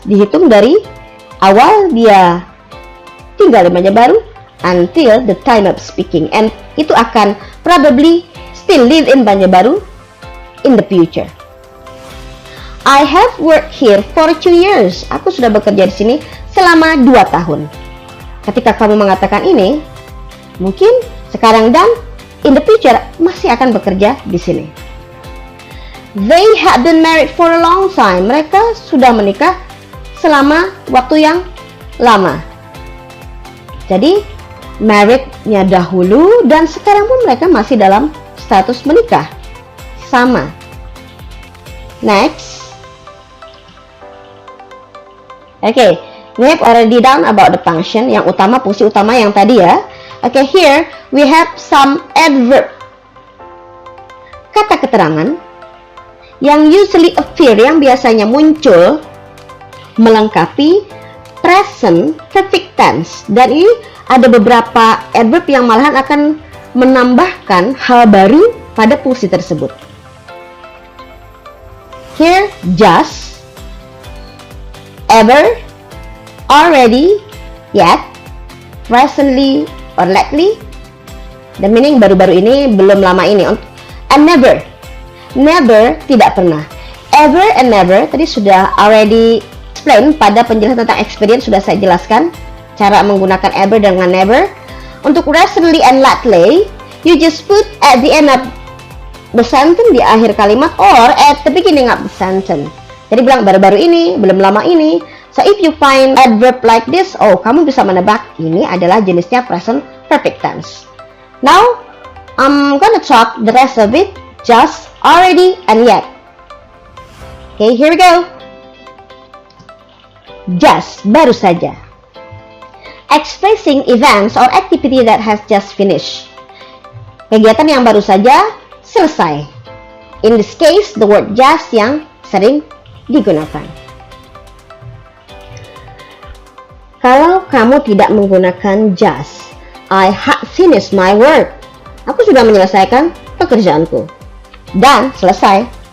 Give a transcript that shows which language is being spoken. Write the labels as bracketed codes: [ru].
[id] Dihitung dari awal dia tinggal di Banjarbaru [en] until the time of speaking. And [id] itu akan [en] probably still live in Banjarbaru in the future. I have worked here for 2 years. [id] Aku sudah bekerja di sini selama 2 tahun. Ketika kamu mengatakan ini, mungkin sekarang dan [en] in the future [id] masih akan bekerja di sini. [en] They have been married for a long time. [id] Mereka sudah menikah selama waktu yang lama. Jadi married-nya dahulu dan sekarang pun mereka masih dalam status menikah. Sama. Next. [en] Okay, we have already done about the function. [id] Yang utama, fungsi utama yang tadi ya. [en] Okay, here we have some adverb. [id] Kata keterangan yang [en] usually appear, [id] yang biasanya muncul melengkapi present perfect tense. Dan ini ada beberapa adverb yang malahan akan menambahkan hal baru pada fungsi tersebut. [en] Here, just, ever, already, yet, recently, or lately. The meaning [id] baru-baru ini, belum lama ini. [en] And never. [id] Never, tidak pernah. Ever and never, tadi sudah [en] already explain [id] pada penjelasan tentang experience, sudah saya jelaskan cara menggunakan ever dengan never. [en] Untuk recently and lately, you just put at the end of the sentence, [id] di akhir kalimat, [en] or at the beginning of the sentence. [id] Jadi bilang baru-baru ini, belum lama ini. [en] So if you find adverb like this, oh, [id] kamu bisa menebak ini adalah jenisnya [en] present perfect tense. Now, I'm gonna talk the rest of it, just, already, and yet. Okay, here we go. Just, [id] baru saja. [en] Expressing events or activity that has just finished. [id] Kegiatan yang baru saja selesai. [en] In this case, the word just [id] yang sering digunakan. Kalau kamu tidak menggunakan [en] just, I have finished my work. [id] Aku sudah menyelesaikan pekerjaanku. Dan selesai.